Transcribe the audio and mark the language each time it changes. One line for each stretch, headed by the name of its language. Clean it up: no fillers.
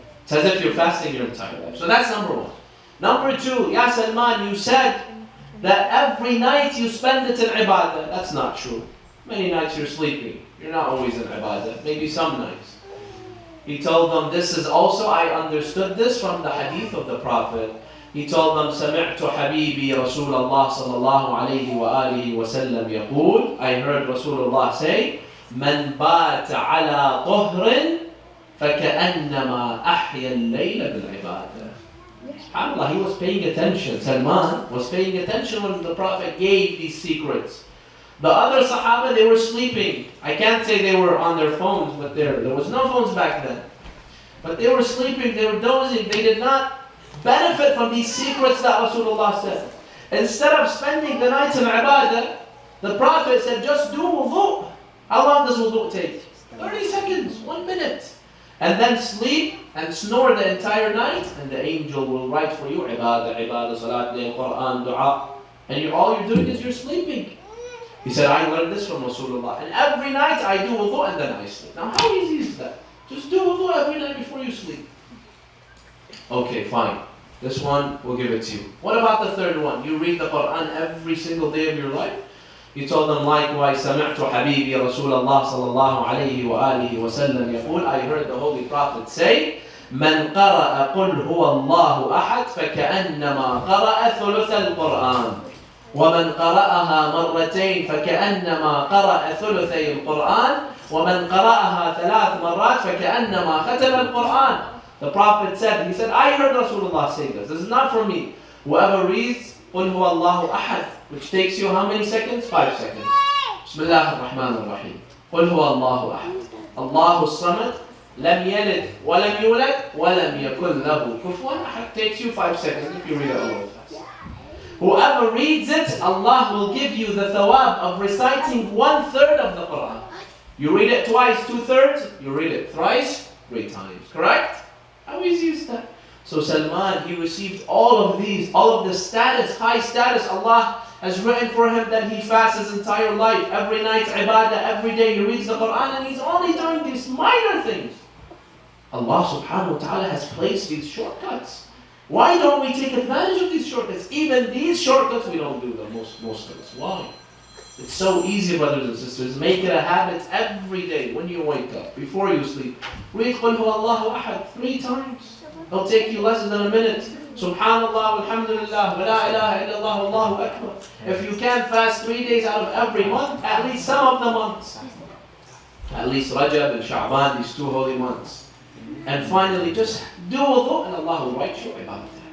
English: It's as if you're fasting your entire life. So that's number one. Number two, Ya Salman, you said that every night you spend it in ibadah. That's not true. Many nights you're sleeping. You're not always in ibadah. Maybe some nights. He told them, this is also, I understood this from the hadith of the Prophet. He told them,
Arabic: سَمِعْتُ حَبِيبِي رَسُولَ اللَّهِ صَلَى اللَّهُ عَلَيْهِ وَآلِهِ وَسَلَّمْ يَقُولُ.
English: I heard Rasulullah say,
Arabic: مَنْ بَاتَ عَلَى طُهْرٍ فَكَأَنَّمَا أَحْيَا اللَّيْلَ بِالْعِبَادَةِ.
English: SubhanAllah, he was paying attention. Salman was paying attention when the Prophet gave these secrets. The other Sahaba, they were sleeping. I can't say they were on their phones, but there was no phones back then. But they were sleeping, they were dozing. They did not benefit from these secrets that Rasulullah said. Instead of spending the nights in ibadah, the Prophet said, just do wudu. How long does wudu take? 30 seconds, 1 minute. And then sleep and snore the entire night, and the angel will write for you ibadah, salat, Quran, dua. And all you're doing is you're sleeping. He said, I learned this from Rasulullah. And every night I do wudu and then I sleep. Now how easy is that? Just do wudu every night before you sleep. Okay, fine. This one, we'll give it to you. What about the third one? You read the Quran every single day of your life? He told them likewise,
Arabic: سمعت حبيبي رسول الله صلى الله عليه وآله وسلم يقول,
English: I heard the Holy Prophet say,
Arabic: من قرأ قل هو الله أحد فكأنما قرأ ثلث القرآن ومن قرأها مرتين فكأنما قرأ ثلثي القرآن ومن قرأها 3 مرات فكأنما ختم القرآن.
English: The Prophet said, he said, I heard Rasulullah say this. This is not from me. Whoever reads
Arabic: قل هو الله أحد,
English: which takes you how many seconds? 5 seconds.
Arabic: بسم الله الرحمن الرحيم. قل هو الله أحد. الله الصمد. لم يلد ولم يولد ولم يكن له كفوا أحد.
English: Takes you 5 seconds if you read it all the fast. Whoever reads it, Allah will give you the thawab of reciting 1/3 of the Quran. You read it twice, 2/3. You read it thrice, 3 times. Correct? How easy is that? So Salman, he received all of these, all of the status, high status. Allah has written for him that he fasts his entire life. Every night, ibadah, every day he reads the Quran, and he's only doing these minor things. Allah subhanahu wa ta'ala has placed these shortcuts. Why don't we take advantage of these shortcuts? Even these shortcuts, we don't do them, most of us. Why? It's so easy, brothers and sisters. Make it a habit every day when you wake up, before you sleep. Read
Arabic: قُلْ هُوَ اللَّهُ أَحَدٌ
English: 3 times. It'll take you less than a minute. Subhanallah, alhamdulillah, wa la ilaha illallah, Allahu Akbar. If you can fast 3 days out of every month, at least some of the months. At least Rajab and Sha'ban, these 2 holy months. And finally, just do wudu and Allah will write your ibadah.